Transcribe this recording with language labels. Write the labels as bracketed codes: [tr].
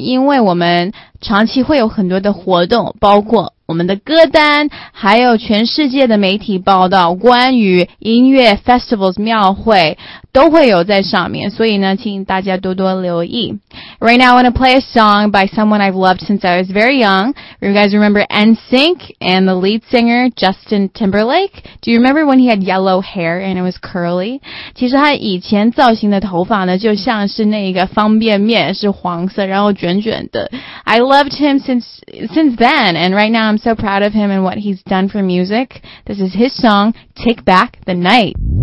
[zh] 因为我们长期会有很多的活动，包括我们的歌单，还有全世界的媒体报道，关于音乐 festivals 庙会都会有在上面，所以呢，请大家多多留意。 [en] Right now, I want to play a song by someone I've loved since I was very young. You guys remember NSYNC and the lead singer Justin Timberlake? Do you remember when he had yellow hair and it was curly? [zh] 其实他以前造型的头发呢，就像是那个方便面，是黄色，然后卷卷的。 [en] I loved him since then, and right now I'm so proud of him and what he's done for music. This is his song, Take Back the Night.